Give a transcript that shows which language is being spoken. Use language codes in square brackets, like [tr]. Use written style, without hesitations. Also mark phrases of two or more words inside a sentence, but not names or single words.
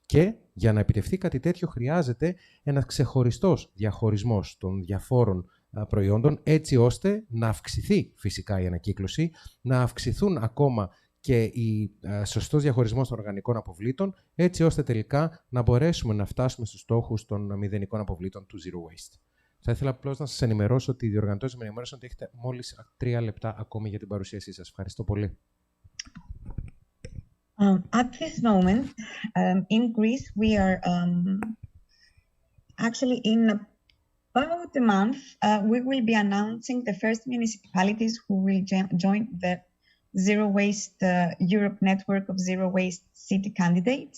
[el] Και για να επιτευχθεί κάτι τέτοιο χρειάζεται ένας ξεχωριστός διαχωρισμός των διαφόρων προϊόντων, έτσι ώστε να αυξηθεί φυσικά η ανακύκλωση, να αυξηθούν ακόμα και η σωστός διαχωρισμός των οργανικών αποβλήτων, έτσι ώστε τελικά να μπορέσουμε να φτάσουμε στους στόχους των μηδενικών αποβλήτων του [en] Zero Waste. [el] Θα ήθελα απλώς να σας ενημερώσω ότι οι διοργανωτές με ενημέρωσαν ότι έχετε μόλις 3 λεπτά ακόμη για την παρουσίασή σας. Ευχαριστώ πολύ. [en] At this moment, in Greece, we are actually in about a month, we will be announcing the first municipalities who will join the Zero Waste Europe network of Zero Waste city candidates.